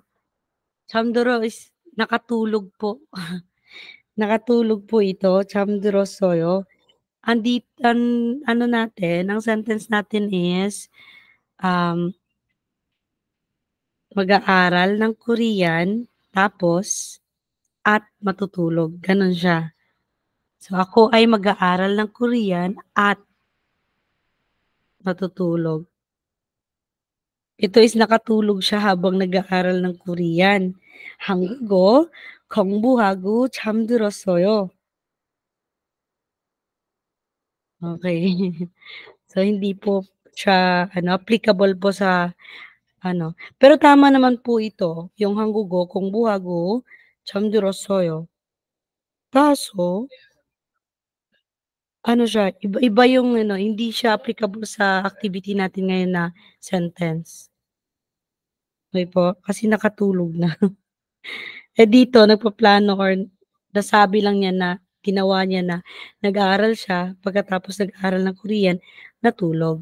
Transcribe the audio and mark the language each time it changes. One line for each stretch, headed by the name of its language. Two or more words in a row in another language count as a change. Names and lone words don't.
Filipino: 잠들어 is nakatulog po. Nakatulog po ito, 잠들었어요. Ano natin, ang sentence natin is, um, mag-aaral ng Korean, tapos at matutulog. Ganon siya. So, ako ay mag-aaral ng Korean at matutulog. Ito is nakatulog siya habang nag-aaral ng Korean.
Korean: 한국어 공부하고 잠들었어요.
Filipino: Okay. So, hindi po siya applicable po sa pero tama naman po ito, yung
Korean: 한국어 공부하고 잠들었어요.
Filipino: Kaso, siya, iba yung hindi siya applicable sa activity natin ngayon na sentence. Okay po, kasi nakatulog na. Dito nagpaplano or nasabi lang niya na ginawa niya na nag-aaral siya, pagkatapos nag-aaral ng Korean, natulog.